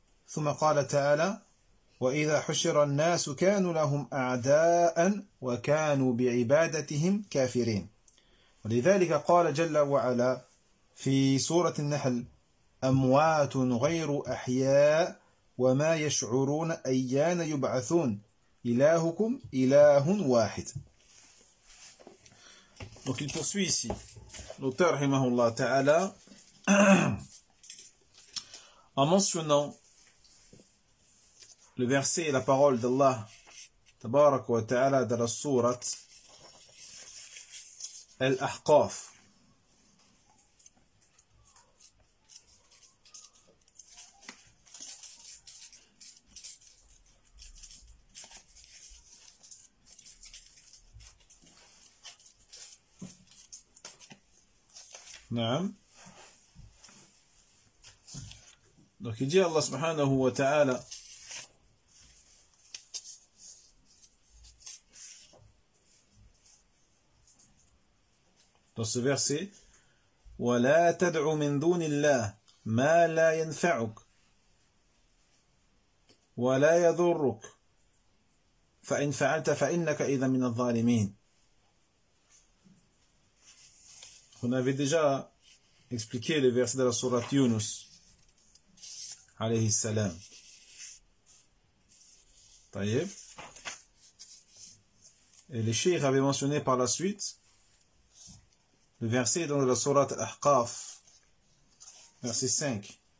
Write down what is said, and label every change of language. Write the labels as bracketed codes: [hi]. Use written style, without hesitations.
[ar] ثم قال تعالى: وإذا حشر الناس كانوا لهم أعداء وكانوا بعبادتهم كافرين. ولذلك قال جل وعلا في سورة النحل: أموات غير أحياء وما يشعرون أيان يبعثون إلهكم إله واحد. [fr] Donc il poursuit ici, l'auteur rahimahullah ta'ala, en mentionnant le verset et la parole d'Allah tabarak wa ta'ala dans la sourate Al-Ahqaf. [ar] Naam. [fr] Donc il dit Allah subhanahu wa ta'ala dans ce verset: [ar] وَلَا تَدْعُ مِن دُونِ اللَّهِ مَا لَا يَنْفَعُكَ ولا يضرك فإن فعلت فإنك إذا من الظالمين. [fr] On avait déjà expliqué les versets de la sourate Yunus alayhi salam. [ar] طيب. [fr] Et les cheikh avaient mentionné par la suite le verset dans la sourate Al-Ahqaf, verset 5.